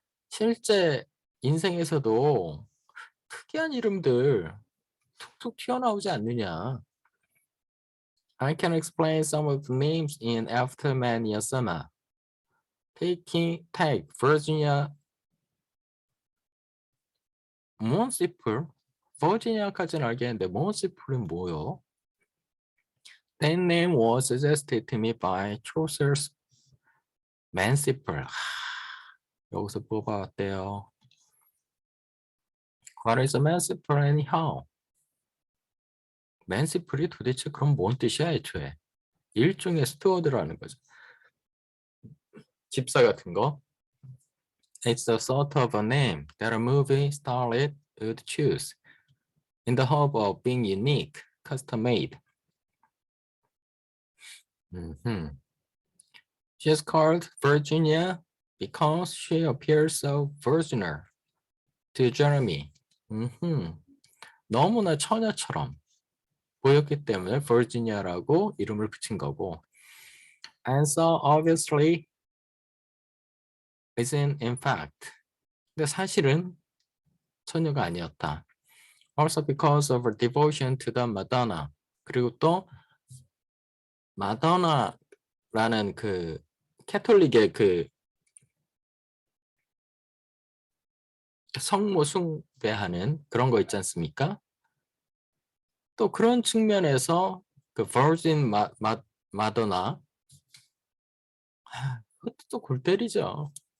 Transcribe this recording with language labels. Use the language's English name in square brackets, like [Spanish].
[Korean] 실제 인생에서도 특이한 이름들 툭툭 튀어나오지 않느냐. [English] I can explain some of the names in After Many a Summer. Take Virginia Monsipur. [Korean] 버지니아까지는 알겠는데 Monsipur은 뭐요? [English] That name was suggested to me by Chaucer's Mansipur. [Korean] 여기서 뽑아왔대요. [English] What is a Mansipur anyhow? [Korean] 맨시플이 도대체 그럼 뭔 뜻이야 애초에? 일종의 스튜어드라는 거죠. 집사 같은 거. [English] It's the sort of a name that a movie starlet would choose in the hope of being unique, custom-made. She is called Virginia because she appears so virginal to Jeremy. [Korean] 너무나 처녀처럼 보였기 때문에 Virginia라고 이름을 붙인 거고. [English] And so obviously isn't in fact. [Korean] 근데 사실은 처녀가 아니었다. [English] Also because of her devotion to the Madonna. [Korean] 그리고 또 마더나라는 그 캐톨릭의 그 성모 숭배하는 그런 거 있지 않습니까? 또 그런 측면에서 그 Virgin 마더나 그것도 또 골 때리죠.